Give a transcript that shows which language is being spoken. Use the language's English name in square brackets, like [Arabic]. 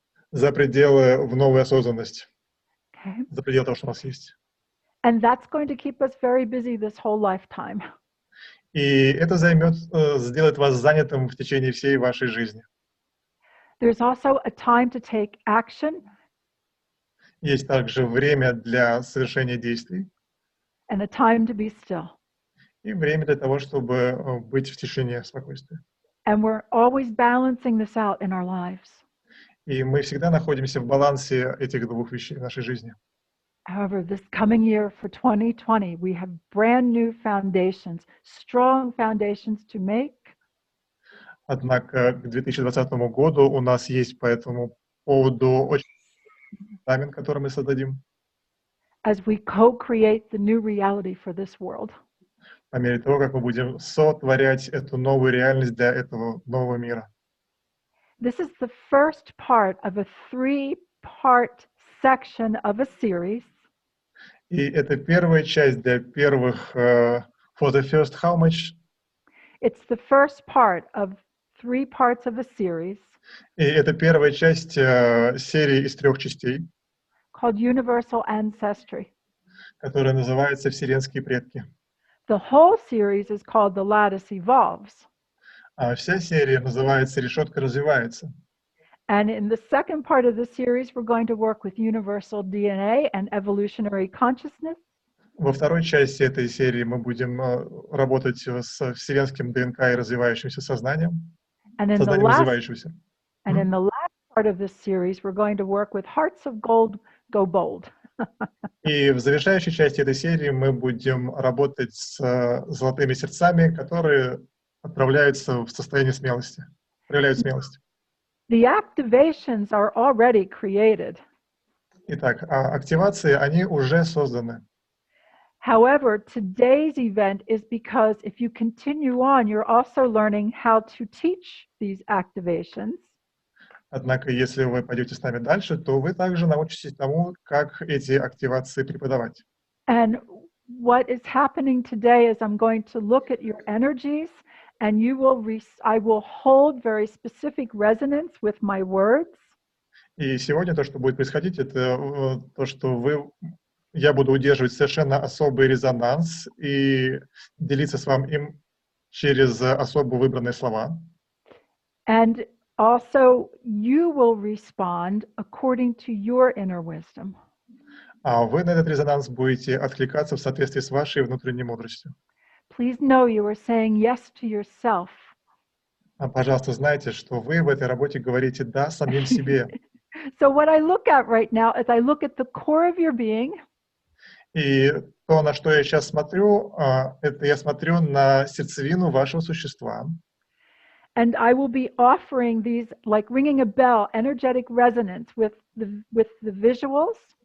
[Russian] за пределы в новую осознанность, [English] Okay. [Russian] за пределы того, что у нас есть. [English] And that's going to keep us very busy this whole lifetime. [Russian] И это сделает вас занятым в течение всей вашей жизни. [English] There's also a time to take action [Russian] Есть также время для совершения действий [English] and a time to be still. [Russian] и время для того, чтобы быть в тишине, в спокойствии. [English] And we're always balancing this out in our lives. [Russian] И мы всегда находимся в балансе этих двух вещей в нашей жизни. [English] However, this coming year for 2020, we have brand new foundations, strong foundations to make. [Russian] Однако к 2020 году у нас есть по этому поводу очень фундамент, который мы создадим [English] As we co-create the new reality for this world. [Russian] по мере того, как мы будем сотворять эту новую реальность для этого нового мира. [English] This is the first part of a 3-part section of a series. [Russian] И это первая часть для первых [English] for the first how much. It's the first part of 3 parts of a series. [Russian] И это первая часть серии из 3 частей, [English] Called Universal Ancestry. [Russian] которая называется «Вселенские предки». [English] The whole series is called The Lattice Evolves. [Russian] А вся серия называется «Решетка развивается». [English] And in the second part of the series, we're going to work with universal DNA and evolutionary consciousness. [Russian] Во второй части этой серии мы будем работать с вселенским ДНК и развивающимся сознанием, сознанием развивающегося. [English] And in the last part of this series, we're going to work with Hearts of Gold, Go Bold. [Russian] И в завершающей части этой серии мы будем работать с золотыми сердцами, которые отправляются в состояние смелости, проявляют смелость. [English] The activations are already created. [Russian] Итак, активации, они уже созданы. [English] However, today's event is because if you continue on, you're also learning how to teach these activations. [Russian] Однако, если вы пойдете с нами дальше, то вы также научитесь тому, как эти активации преподавать. [English] And what is happening today is I'm going to look at your energies, and I will hold very specific resonance with my words. [Russian] И сегодня то, что будет происходить, это то, что я буду удерживать совершенно особый резонанс и делиться с вами им через особо выбранные слова. [English] And also, you will respond according to your inner wisdom. [Russian] А вы на этот резонанс будете откликаться в соответствии с вашей внутренней мудростью. [English] Please know you are saying yes to yourself. [Russian] Пожалуйста, знайте, что вы в этой работе говорите «да» самим себе. [English] So what I look at right now is I look at the core of your being. [Russian] И то, на что я сейчас смотрю, это я смотрю на сердцевину вашего существа. [English] And I will be offering these, like ringing a bell, energetic resonance with the visuals.